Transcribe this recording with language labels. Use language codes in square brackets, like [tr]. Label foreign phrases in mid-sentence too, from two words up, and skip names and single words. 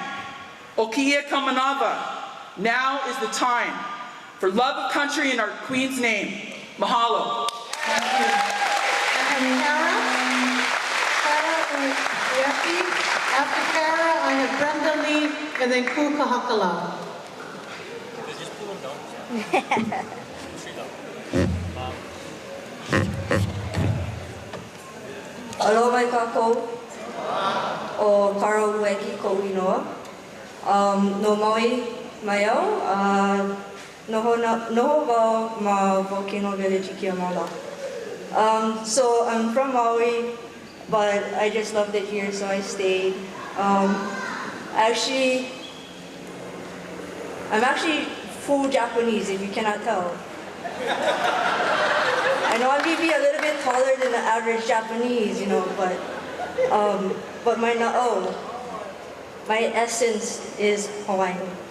[en] O keawe Kamehameha, now is the time. For love of country in our Queen's name. Mahalo. Thank you. And Kara Uefi. After Kara, I have Brenda Lee, and then Keaukaha. [haw] Aloha mai kākou, o Kara Ueki ko inoa. No Maui mai au, noho wau ma Volcano Village I Kiamala. [en] So I'm from Maui, but I just loved it here, so I stayed. Actually, I'm actually full Japanese, if you cannot tell. I know I may be a little bit taller than the average Japanese, you know, but my na'o, my essence is Hawaiian.